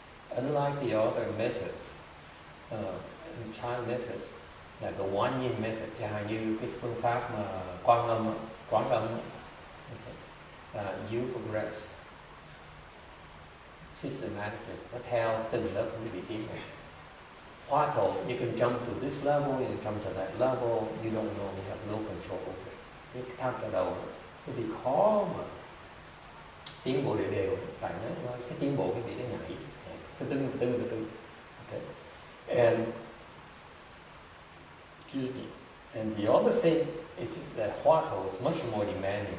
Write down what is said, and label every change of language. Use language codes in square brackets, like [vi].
[en] Unlike the other methods, Chan methods, là the one yin method, [vi] chẳng hạn như cái phương pháp mà quán âm, [en] okay. You progress systematically, [vi] nó theo từng lớp quý vị tiến. [en] Hoa Thổ, you can jump to this level, you can jump to that level, you don't know, you have no control over it. [vi] Cái tham khởi đầu quý vị khó mà tiến bộ đều, tại nó cái tiến bộ quý vị nó nhảy, từ từ. [en] Okay. And excuse me. And the other thing is that Hoa Thổ is much more demanding.